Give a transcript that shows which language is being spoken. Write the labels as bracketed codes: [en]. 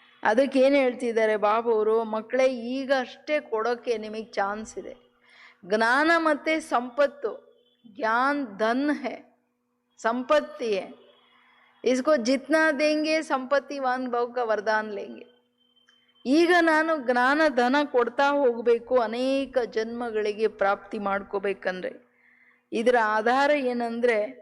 [kn] ಅದಕ್ಕೇನು ಹೇಳ್ತಿದ್ದಾರೆ ಬಾಬವರು, ಮಕ್ಕಳೇ ಈಗ ಅಷ್ಟೇ ಕೊಡೋಕ್ಕೆ ನಿಮಗೆ ಚಾನ್ಸ್ ಇದೆ. ಜ್ಞಾನ ಮತ್ತು ಸಂಪತ್ತು, [hi] ज्ञान धन है, संपत्ति है. इसको जितना देंगे ಸಂಪತ್ತಿವಾನ್ ಭವ का वरदान लेंगे. [kn] ಈಗ ನಾನು ಜ್ಞಾನ ಧನ ಕೊಡ್ತಾ ಹೋಗಬೇಕು, ಅನೇಕ ಜನ್ಮಗಳಿಗೆ ಪ್ರಾಪ್ತಿ ಮಾಡ್ಕೋಬೇಕಂದ್ರೆ ಇದರ ಆಧಾರ ಏನಂದರೆ